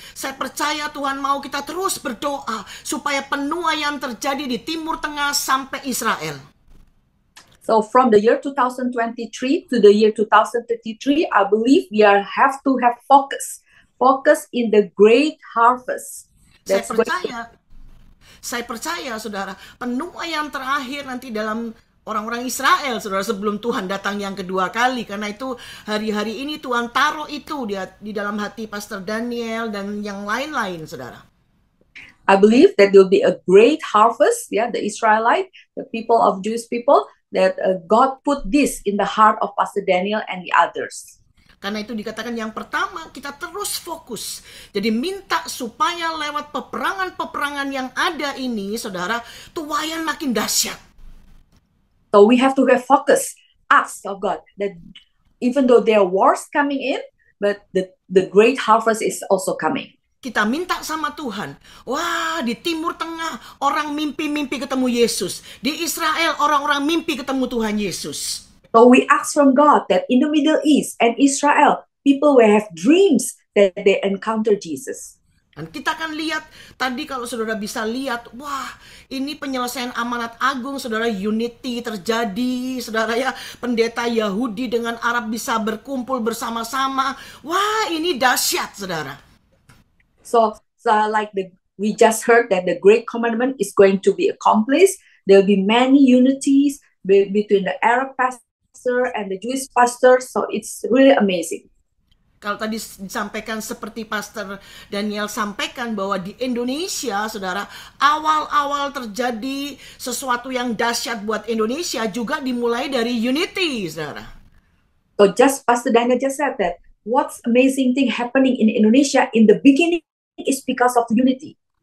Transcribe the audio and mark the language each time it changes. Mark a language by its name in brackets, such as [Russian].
[Indonesian] Saya percaya Tuhan mau kita terus berdoa supaya penuaian terjadi di Timur Tengah sampai Israel. [English] So from the year 2023 to the year 2033, I believe we have to have focus in the great harvest. That's [Indonesian] Saya percaya, saudara, penuaian terakhir nanti dalam orang-orang Israel, saudara, sebelum Tuhan datang yang kedua kali. Karena itu hari-hari ini Tuhan taruh itu di dalam hati Pastor Daniel dan yang lain-lain, saudara. [English] I believe that there will be a great harvest, the Israelite, the people of Jewish people, that God put this in the heart of Pastor Daniel and the others. [Indonesian] Karena itu dikatakan yang pertama, kita terus fokus. Jadi minta supaya lewat peperangan-peperangan yang ada ini, saudara, tuaian makin dahsyat. [English] So we have to have focus, ask of God that even though there are wars coming in, but the great harvest is also coming. [Indonesian] Kita minta sama Tuhan, wah, di Timur Tengah orang mimpi-mimpi ketemu Yesus. Di Israel orang-orang mimpi ketemu Tuhan Yesus. [English] So we ask from God that in the Middle East and Israel, people will have dreams that they encounter Jesus. [Indonesian] Dan kita akan lihat tadi, kalau saudara bisa lihat, wah, ini penyelesaian amanat agung, saudara, unity terjadi, saudara ya, pendeta Yahudi dengan Arab bisa berkumpul bersama-sama. Wah, ini dahsyat, saudara. [English] So like we just heard that the great commandment is going to be accomplished. There will be many unities between the Arab pastor and the Jewish pastor, so it's really amazing. [Indonesian] Kalau tadi disampaikan seperti Pastor Daniel sampaikan bahwa di Indonesia, saudara, awal-awal terjadi sesuatu yang dahsyat buat Indonesia juga dimulai dari unity, saudara. [English] So just Pastor Daniel just said that what's amazing thing happening in Indonesia in the beginning is because of unity.